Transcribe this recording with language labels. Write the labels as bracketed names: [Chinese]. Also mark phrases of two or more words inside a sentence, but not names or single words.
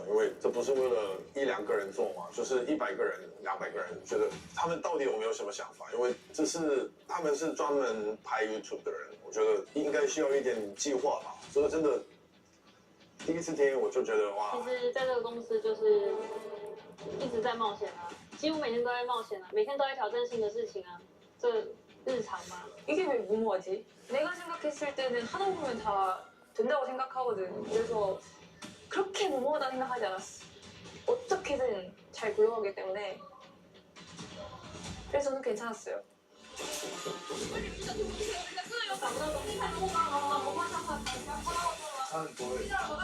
[Chinese] 因为这不是为了1、2个人做嘛，就是100个人、200个人，觉得他们到底有没有什么想法？因为他们是专门拍 YouTube 的人， 我觉得应该需要一点计划吧。这个真的第一次听我就觉得哇，其实在这个公司就是一直在冒险啊，几乎每天都在冒险啊，每天都在挑战新的事情啊，这日常嘛。 [Korean] 이게 왜 무모하지? 내가 생각했을 때는 하다 보면 다 된다고 생각하거든. 그래서 그렇게 무모하다 생각하지 않았어. 어떻게든 잘 굴러가기 때문에 그래서 저는 괜찮았어요. [Chinese] 他很多人。